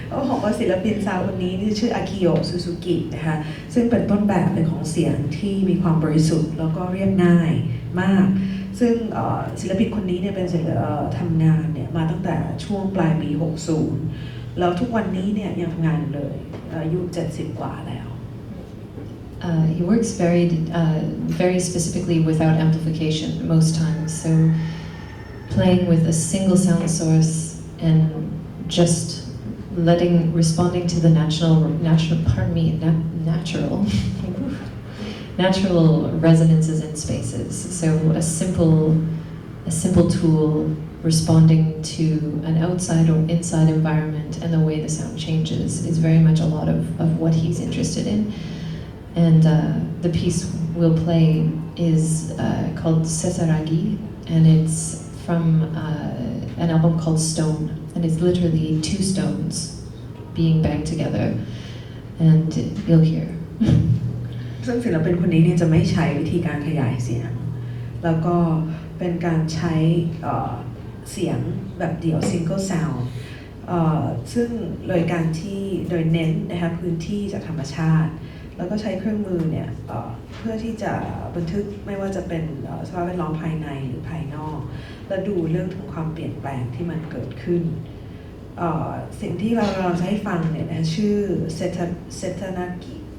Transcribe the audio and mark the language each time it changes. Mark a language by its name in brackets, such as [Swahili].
[Thai] ของศิลปินซาวคนนี้ชื่ออากิโยะซูซูกินะคะซึ่งเป็นต้นแบบเลยของเสียงที่มีความบริสุทธิ์แล้วก็เรียบง่ายมากซึ่งศิลปินคนนี้เนี่ยเป็นทำงานเนี่ยมาตั้งแต่ช่วงปลายปี 60 แล้วทุกวันนี้เนี่ยยังทำงานอยู่เลยอายุ 70 กว่าแล้ว [English] He works very specifically without amplification most times. So playing with a single sound source and just responding to the natural resonances in spaces. So a simple tool responding to an outside or inside environment and the way the sound changes is very much a lot of what he's interested in. And the piece we'll play is called Sesaragi, and it's from an album called Stone, and it's literally two stones being banged together. and you'll hear. [Thai] ซึ่งศิลปินคนนี้เนี่ยจะไม่ใช้วิธีการขยายเสียงแล้วก็เป็นการใช้เสียงแบบเดี่ยว single sound ซึ่งโดยการที่โดยเน้นนะคะพื้นที่จากธรรมชาติแล้วก็ใช้เครื่องมือเนี่ยเพื่อที่จะบันทึกไม่ว่าจะเป็นสภาพแวดล้อมภายในหรือภายนอกและดูเรื่องของความเปลี่ยนแปลงที่มันเกิดขึ้นสิ่งที่เราจะให้ฟังเนี่ยนะชื่อเซตนากิ